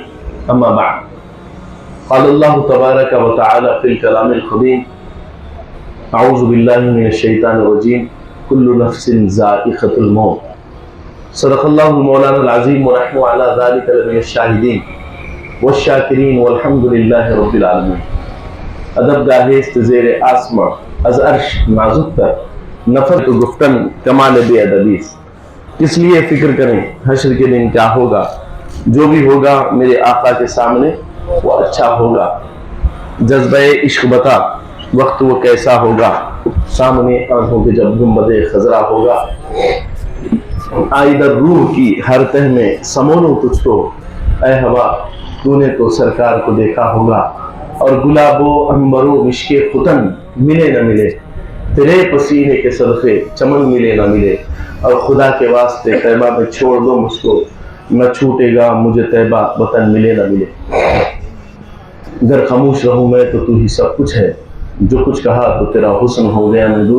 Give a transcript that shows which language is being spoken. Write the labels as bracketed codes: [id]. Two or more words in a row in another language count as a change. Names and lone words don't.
[ar] أما بعد، قال الله تبارك وتعالى في الكلام القديم: أعوذ بالله من الشيطان الرجيم، كل نفس ذائقة الموت. صدق الله مولانا العظيم ونحن على ذلك لمن الشاهدين والشاکرین والحمد للہ رب العالمین. [fa] ادب گاہست زیر آسماں از عرش نازک تر، نفر تو گفتن کمال بے ادبیس. [ur] کس لیے فکر کریں حشر کے دن کیا ہوگا، جو بھی ہوگا میرے آقا کے سامنے وہ اچھا ہوگا. جذبہ عشق بتا وقت وہ کیسا ہوگا، سامنے آنکھوں کے جب گنبد خضرا ہوگا. آئی در روح کی ہر تہ میں سمولوں تجھ کو، اے ہوا تو نے تو سرکار کو دیکھا ہوگا. اور گلاب و عنبر و مشک ختن ملے نہ ملے، تیرے پسینے کے صدقے چمن ملے نہ ملے. اور خدا کے واسطے طیبہ میں چھوڑ دو مجھ کو، نہ چھوٹے گا مجھے طیبہ وطن ملے نہ ملے. اگر خاموش رہوں میں تو ہی سب کچھ ہے، جو کچھ کہا تو تیرا حسن ہو گیا محدود.